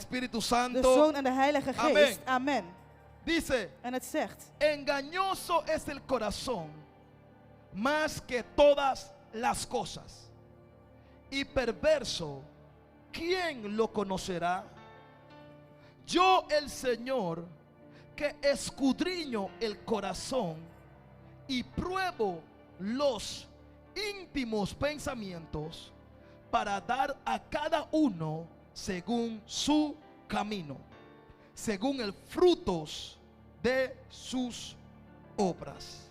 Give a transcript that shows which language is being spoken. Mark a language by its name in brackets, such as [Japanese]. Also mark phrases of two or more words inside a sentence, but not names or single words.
[Spanish] Espíritu de Santo. [Dutch] Zoon en de Heilige Amen. Geest. Amen. [Spanish] Dice, [Dutch] En het zegt, [Spanish] engañoso es el corazón más que todas las cosas, y perverso, ¿quién lo conocerá? Yo, el Señor, que escudriño el corazón y pruebo los íntimos pensamientos, para dar a cada uno según su camino, según el frutos de sus obras.